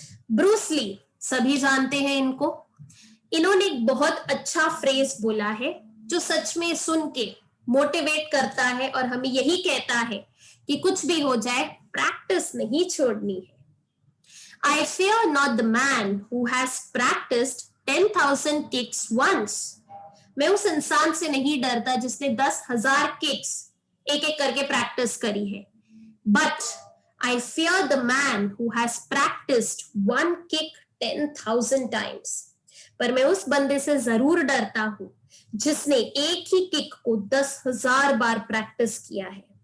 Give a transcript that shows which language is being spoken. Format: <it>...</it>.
<hi>Bruce Lee, सभी जानते हैं इनको। इन्होंने एक बहुत अच्छा फ्रेज बोला है जो सच में सुन के मोटिवेट करता है और हमें यही कहता है कि कुछ भी हो जाए प्रैक्टिस नहीं छोड़नी है।</hi> <en>I fear not the man who has practiced 10,000 kicks once.</en> <hi>मैं उस इंसान से नहीं डरता जिसने 10,000 किक्स एक एक करके प्रैक्टिस करी है,</hi> <en>but I fear the man who has practiced one kick 10,000 times.</en> <hi>पर मैं उस बंदे से जरूर डरता हूं जिसने एक ही किक को 10,000 बार प्रैक्टिस किया है।</hi>